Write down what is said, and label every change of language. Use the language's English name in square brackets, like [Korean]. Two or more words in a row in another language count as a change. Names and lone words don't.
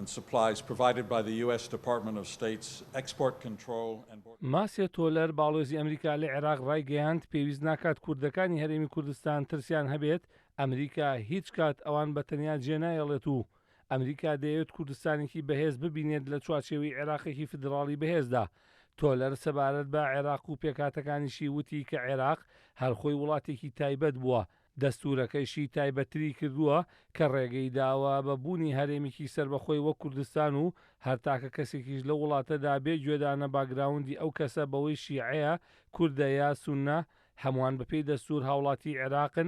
[English] and supplies provided by the U.S. Department of State's Export Control and [Central Kurdish] ماسیە تۆلەر باڵیۆزی ئەمریکا لە عێراق ڕایگەیاند پێویست ناکات کوردەکانی هەرێمی کوردستان ترسیان هەبێت ئەمریکا هیچ کات ئەوان بەتەنیا جێناھێڵێت و ئەمریکا دەیەوێت کوردستانێکی بەهێز ببینێت لە چوارچێوەی عێراقێکی فدراڵی بەهێزدا. تۆلەر سەبارەت بە عێراق و پێکاتەکانیشی وتی کە عێراق هەرخۆی وڵاتێکی تایبەت بووە، دەستوورەکەیشی تایبەتری کردووە کە ڕێگەی داوە بە بوونی هەرێمێکی سربەخۆی وەک کوردستان و هەرتاکە کەسێکیش لە وڵاتەدا بێ گوێدانە باگراوندی ئەو کەسە بەوەی شیعەیە، کوردە یا سوننە، هەمووان بەپێی دەستوور هاوڵاتی عێراقن.